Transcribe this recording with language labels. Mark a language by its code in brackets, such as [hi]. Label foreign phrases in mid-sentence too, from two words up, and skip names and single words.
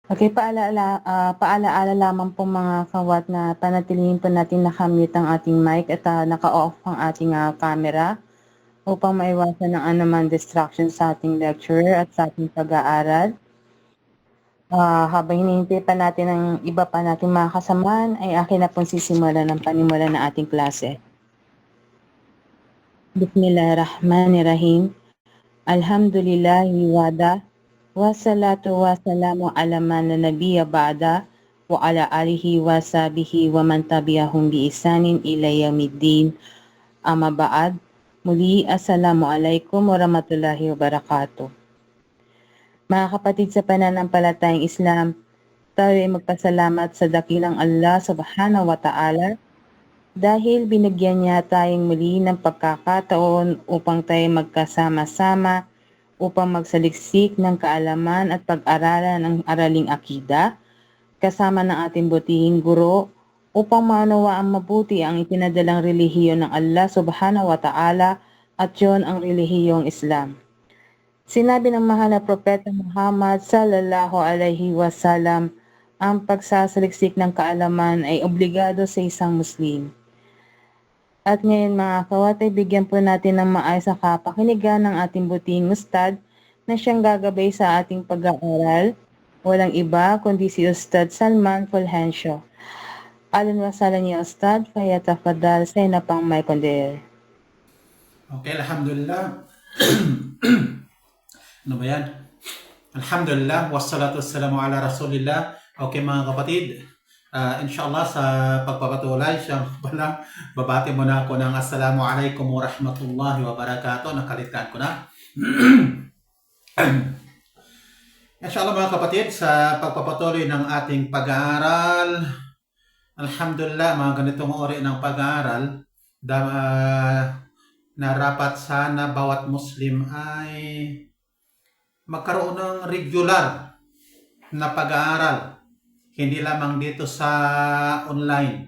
[tl] Okay, paalaala lamang po mga kawat na panatilihin po natin nakamute ang ating mic at naka-off ang ating camera upang maiwasan ng anumang distraction sa ating lecture at sa ating pag-aaral. Habang hinihintay pa natin ang iba pa nating mga kasamahan, ay akin na pong sisimulan ng panimula ng ating klase. [ar] بسم الله الرحمن الرحيم. الحمد لله وحده. والصلاة والسلام على من لا نبي بعده وعلى آله وصحبه ومن تبعهم بإحسان إلى يوم الدين. أما بعد. Muli, السلام عليكم ورحمة الله وبركاته. [tl] Mga kapatid sa pananampalatayang Islam, tayo ay magpasalamat sa dakilang Allah [ar] سبحانه وتعالى [tl] dahil binigyan niya tayong muli ng pagkakataon upang tayo magkasama-sama upang magsaliksik ng kaalaman at pag-aralan ng araling akida kasama ng ating butihing guro upang maunawaan mabuti ang ipinadalang relihiyon ng Allah [ar] سبحانه وتعالى [tl] at yun ang relihiyong Islam. Sinabi ng mahal na Propeta Muhammad [ar] صلى الله عليه وسلم, [tl] ang pagsasaliksik ng kaalaman ay obligado sa isang Muslim. At ngayon mga kawat ay bigyan po natin ng maayos na kapakinigan ng ating buting ustad na siyang gagabay sa ating pag-aaral. Walang iba kundi si Ustad Salman Fulgencio. Alan wasalan niya Ustad, kaya tafadal sa inapang may kondel. Okay, alhamdulillah. Ano ba yan? [ar] الحمد لله والصلاة والسلام على رسول الله. [tl] Okay mga kapatid, inshallah sa pagpapatuloy, siya pala, babati mo na ako ng [ar] السلام عليكم ورحمة الله وبركاته. [tl] Nakalitan ko na. Inshallah mga kapatid, sa pagpapatuloy ng ating pag-aaral, alhamdulillah, mga ganitong uri ng pag-aaral, narapat sana bawat Muslim ay magkaroon ng regular na pag-aaral, hindi lamang dito sa online.